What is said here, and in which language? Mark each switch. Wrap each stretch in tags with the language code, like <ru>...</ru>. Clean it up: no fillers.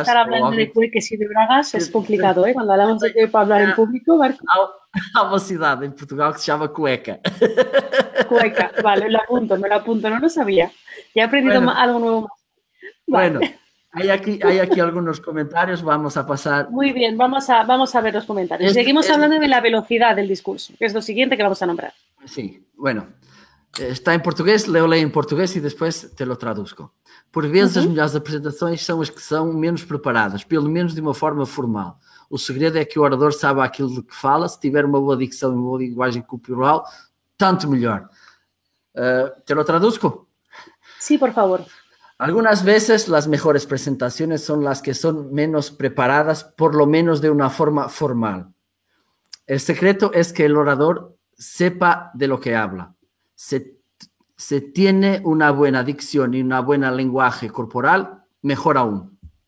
<es>Estar hablando de cueques y de bragas es complicado, ¿eh? Cuando hablamos de que para hablar en público, Marco.</es> <pt>Há uma cidade em Portugal que se chama Cueca.</pt> <es>Cueca, vale, me lo apunto, no lo sabía. Ya he aprendido algo nuevo más. Vale. Bueno, hay aquí algunos comentarios, vamos a pasar. Muy bien, vamos a ver los comentarios. Seguimos hablando de la velocidad del discurso, que es lo siguiente que vamos a nombrar. Sí, bueno.</es> <pt>Está em português, leio em português e depois</pt> <es>te lo traduzco.</es> <pt>Por vezes, as melhores apresentações são as que são menos preparadas, pelo menos de uma forma formal. O segredo é que o orador saiba aquilo de que fala, se tiver uma boa dicção e uma boa linguagem corporal, tanto melhor.</pt> <es>¿Te lo traduzco? Sí, por favor. Algunas veces las mejores presentaciones son las que son menos preparadas, por lo menos de una forma formal. El secreto es que el orador sepa de lo que habla. Se tiene una buena dicción y una buena lenguaje corporal, mejor aún.</es>